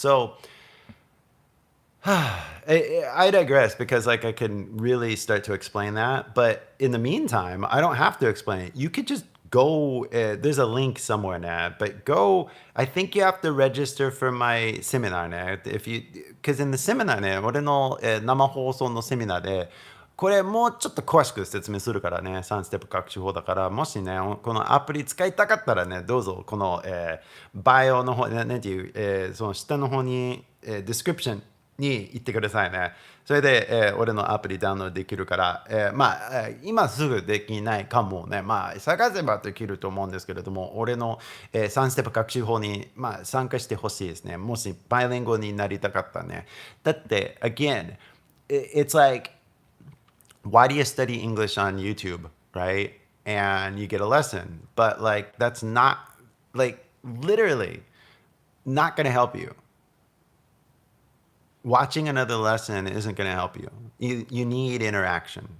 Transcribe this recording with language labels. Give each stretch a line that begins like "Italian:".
English: So I digress because like I can really start to explain that. But in the meantime, I don't have to explain it. You could just go, there's a link somewhere now, but go, I think you have to register for my seminar ね. Because in the seminar
Japanese: ね、俺の、生放送のセミナーで、これもうちょっと詳しく説明するからね、3ステップ学習法だから、もしね、このアプリ使いたかったらね、どうぞ、この、バイオの方、なんていう、その下の方に、ディスクリプションに行ってくださいね。それで、俺のアプリダウンロードできるから、今すぐできないかもね。探せばできると思うんですけれども、俺の、3ステップ学習法に、参加してほしいですね。もしバイリンゴになりたかったね。だって、
English: again, it's like, why do you study English on YouTube, right? And you get a lesson. But like, that's not, like, literally not going to help you. Watching another lesson isn't going to help you. You need interaction.